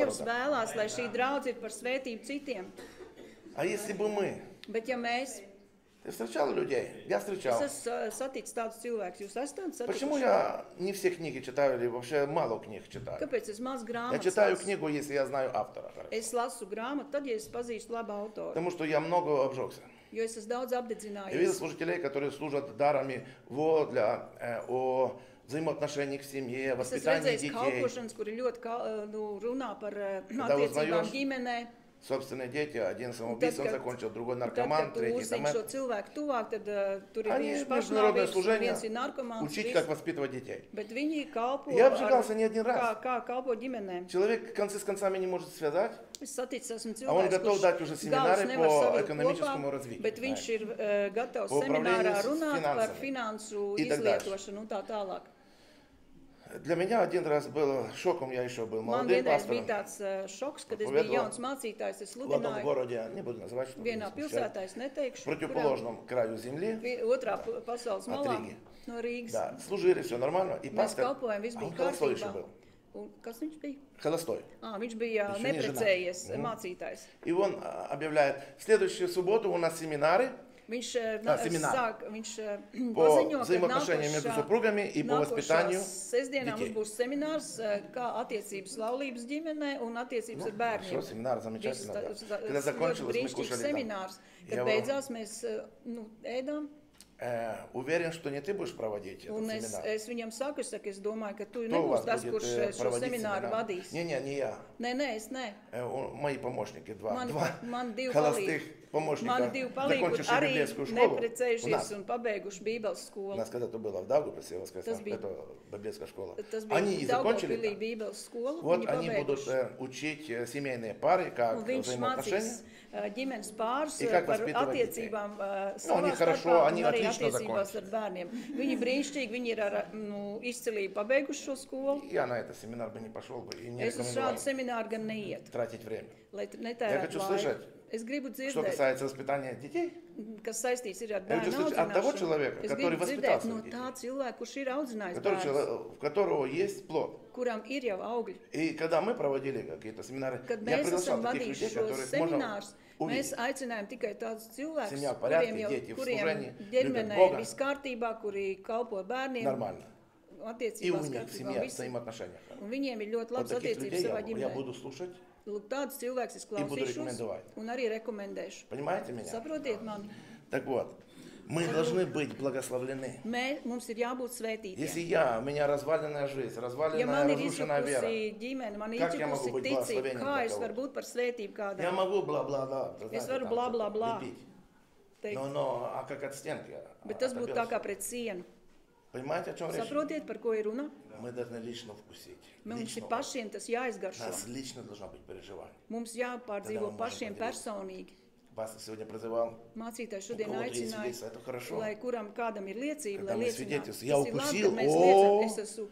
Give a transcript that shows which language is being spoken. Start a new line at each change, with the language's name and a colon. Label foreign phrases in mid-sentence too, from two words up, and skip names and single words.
Latvian: Dievs
Russian: города.
Latvian: vēlās, lai šī draudze ir par svētību citiem.
Russian: А если бы мы...
Latvian: Bet ja mēs,
Russian: Ты встречал людей? Я
Latvian: es
Russian: встречал.
Latvian: esmu saticis tādus cilvēkus, jūs esat tādus
Russian: Почему
Latvian: satikuši?
Russian: я не все книги читаю или вообще мало книг читаю?
Latvian: Kāpēc es maz
Russian: Я
Latvian: grāmatas
Russian: читаю
Latvian: lasu?
Russian: книгу, если я знаю автора. хорошо.
Latvian: Es lasu grāmatu, tad, ja es pazīstu labu autoru.
Russian: Потому что я много обжегся.
Latvian: Jo es esmu daudz
Russian: Я видел
Latvian: apdedzinājies.
Russian: служителей, которые служат дарами о взаимоотношений в семье,
Latvian: Es esmu
Russian: воспитании
Latvian: redzējis
Russian: детей,
Latvian: kalpošanas, kuri ļoti runā par
Russian: Когда
Latvian: attiecībām
Russian: узнаешь,
Latvian: ģimenē.
Russian: собственные дети, один
Latvian: Un
Russian: самоубийцем
Latvian: kad-
Russian: закончил, другой
Latvian: Tad,
Russian: наркоман,
Latvian: kad tu
Russian: третий там
Latvian: uzzini šo
Russian: это.
Latvian: cilvēku tuvāk, tad tur ir
Russian: Они
Latvian: bijuši
Russian: международное
Latvian: pašnāvības, un
Russian: служение,
Latvian: viens ir narkomāns.
Russian: учить, как воспитывать детей.
Latvian: Bet viņi kalpo,
Russian: Я обжигался не один
Latvian: kā,
Russian: раз.
Latvian: kā kalpo ģimenēm.
Russian: Человек концы с концами не может связать,
Latvian: Es saticu, esmu
Russian: а он
Latvian: cilvēks,
Russian: готов дать уже
Latvian: galus
Russian: семинары
Latvian: nevar
Russian: по
Latvian: savilkt
Russian: экономическому
Latvian: kopā,
Russian: развитию.
Latvian: bet viņš
Russian: знаете.
Latvian: ir gatavs
Russian: По управлению
Latvian: seminārā
Russian: с
Latvian: runāt par
Russian: финансами.
Latvian: finansu
Russian: И так дальше.
Latvian: izlietošanu un tā tālāk.
Russian: Для меня один раз было шоком, я еще был
Latvian: Man
Russian: молодым
Latvian: vienreiz
Russian: пастором
Latvian: bija tāds šoks, kad es
Russian: Propovėdavo
Latvian: biju jauns mācītājs, es
Russian: в одном
Latvian: sludināju
Russian: городе, не буду называть, чтобы не
Latvian: vienā
Russian: смущать,
Latvian: pilsētā, es neteikšu,
Russian: в противоположном краю земли,
Latvian: otrā pasaules
Russian: От
Latvian: malā Rīgas. no Rīgas.
Russian: да, служили, все нормально, и
Latvian: Mēs
Russian: пастор,
Latvian: kalpojam, viss
Russian: а
Latvian: bija
Russian: он холостой еще
Latvian: kārtībā.
Russian: был,
Latvian: Un kas viņš bija?
Russian: холостой.
Latvian: Viņš bija Viņš viņa neprecējies
Russian: ženā.
Latvian: mācītājs.
Russian: И он объявляет, в следующую субботу у нас семинары
Latvian: Viņš, semināri. viņš
Russian: по
Latvian: paziņo, ka
Russian: взаимоотношениям между супругами и по воспитанию
Latvian: sestdienā mums
Russian: детей.
Latvian: būs seminārs, kā attiecības laulības ģimenē un attiecības ar bērniem.
Russian: Все, семинар замечательно. Да. Когда
Latvian: Tas ļoti
Russian: закончилось, мы
Latvian: brīnišķīgs
Russian: кушали там.
Latvian: seminārs.
Russian: Я
Latvian: Kad beidzās, mēs ēdām.
Russian: Уверен, что не ты будешь проводить этот
Latvian: Un
Russian: семинар.
Latvian: es viņam saku, es domāju, ka tu
Russian: Кто у вас
Latvian: nebūsi tas,
Russian: будет
Latvian: kurš šo
Russian: проводить
Latvian: semināru
Russian: семинар?
Latvian: vadīs.
Russian: Не я.
Latvian: Nē, es ne.
Russian: Мои помощники, два
Latvian: Man divi
Russian: холостых
Latvian: palīgi.
Russian: помощника,
Latvian: Man divi palīgi, kur
Russian: закончившие
Latvian: arī
Russian: библейскую школу. У
Latvian: neprecējušies
Russian: нас.
Latvian: un pabeiguši Bībeles
Russian: У
Latvian: skolu.
Russian: нас когда-то было в Даугавпилсе,
Latvian: Tas bija-
Russian: это библейская школа.
Latvian: Tas
Russian: Они
Latvian: bija
Russian: и закончили
Latvian: Daugavpilī
Russian: там.
Latvian: Bībeles skolu.
Russian: Вот
Latvian: Viņi
Russian: они будут
Latvian: pabeiguši.
Russian: учить семейные пары, как
Latvian: Un viņš
Russian: взаимоотношения.
Latvian: mācīs ģimenes pāris
Russian: И как
Latvian: par
Russian: воспитывать
Latvian: attiecībām
Russian: они
Latvian: savā
Russian: хорошо,
Latvian: starpā
Russian: они
Latvian: un arī
Russian: отлично
Latvian: attiecībās ar bērniem. Viņi brīnišķīgi, viņi ir ar izcilību pabeiguši šo skolu.
Russian: Я на этот семинар бы не пошел бы и не
Latvian: Es uz
Russian: рекомендовал
Latvian: šādu semināru gan neiet,
Russian: тратить время.
Latvian: lai
Russian: Я
Latvian: netērētu
Russian: хочу
Latvian: laiku.
Russian: слышать,
Latvian: Es gribu
Russian: Что
Latvian: dzirdēt,
Russian: касается воспитания детей,
Latvian: kas saistīts ir ar
Russian: Я хочу
Latvian: bērnu
Russian: слышать от того
Latvian: audzināšanu.
Russian: человека,
Latvian: Es
Russian: который
Latvian: gribu
Russian: воспитал
Latvian: dzirdēt no
Russian: своих
Latvian: tā cilvēka, kurš ir audzinājis
Russian: который,
Latvian: bērnus,
Russian: у которого есть плод.
Latvian: kuram ir jau augļi.
Russian: И когда мы проводили какие-то семинары,
Latvian: Kad
Russian: я
Latvian: mēs
Russian: приглашал
Latvian: esam
Russian: таких
Latvian: vadījuši
Russian: людей,
Latvian: šos
Russian: которых можно
Latvian: seminārus, mēs
Russian: увидеть.
Latvian: aicinājām tikai tādus cilvēkus,
Russian: Семья в порядке,
Latvian: kuriem,
Russian: дети в
Latvian: kuriem
Russian: служении,
Latvian: ģimenē
Russian: любят
Latvian: ir
Russian: Бога.
Latvian: viss kārtībā, kuri kalpo bērniem,
Russian: Нормально. И у
Latvian: attiecībās
Russian: них в
Latvian: kārtībā.
Russian: семье, в
Latvian: Visi.
Russian: взаимоотношениях.
Latvian: Un viņiem ir ļoti
Russian: Вот
Latvian: labas
Russian: таких
Latvian: attiecības
Russian: людей
Latvian: savā
Russian: я
Latvian: ģimenē.
Russian: буду слушать.
Latvian: Lūk, tādus cilvēkus es
Russian: budu
Latvian: klausīšos
Russian: rekomendovāt.
Latvian: un arī rekomendēšu.
Russian: Понимаете меня?
Latvian: Saprotiet mani?
Russian: Так вот, мы должны быть благословлены.
Latvian: Mums ir jābūt
Russian: Если
Latvian: svētītiem.
Russian: у меня разваленная жизнь,
Latvian: Ja
Russian: разваленная,
Latvian: man ir
Russian: разрушенная вера,
Latvian: izjukusi ģimene, man ir
Russian: Как я могу
Latvian: izjukusi
Russian: быть
Latvian: ticība,
Russian: благословением
Latvian: kā
Russian: для
Latvian: es
Russian: кого-то?
Latvian: varu būt par svētību
Russian: я
Latvian: kādam?
Russian: могу бла-бла-бла, вы
Latvian: Es
Russian: знаете,
Latvian: varu
Russian: там
Latvian: bla,
Russian: что-то
Latvian: bla, bla.
Russian: лепить.
Latvian: Teikt.
Russian: Но, а как от стенки?
Latvian: Bet tas būtu tā
Russian: отобьешься.
Latvian: kā pret sienu.
Russian: Понимаете, о чем речь?
Latvian: Saprotiet, par ko ir runa?
Russian: Мы должны лично вкусить.
Latvian: Mums
Russian: Лично.
Latvian: ir pašiem tas jāizgaršo.
Russian: Нас лично должно быть переживание.
Latvian: Mums jāpārdzīvo Tad mēs pašiem varam personīgi.
Russian: Пастор сегодня призывал,
Latvian: Mācītājs
Russian: у
Latvian: šodien
Russian: кого-то есть
Latvian: aicināja,
Russian: свидетельство, это хорошо.
Latvian: lai kuram kādam ir liecība,
Russian: Когда
Latvian: lai
Russian: мы
Latvian: liecinātu.
Russian: свидетельствуем, я
Latvian: Tas ir labi,
Russian: укусил,
Latvian: kad mēs
Russian: о,
Latvian: liecam, es esmu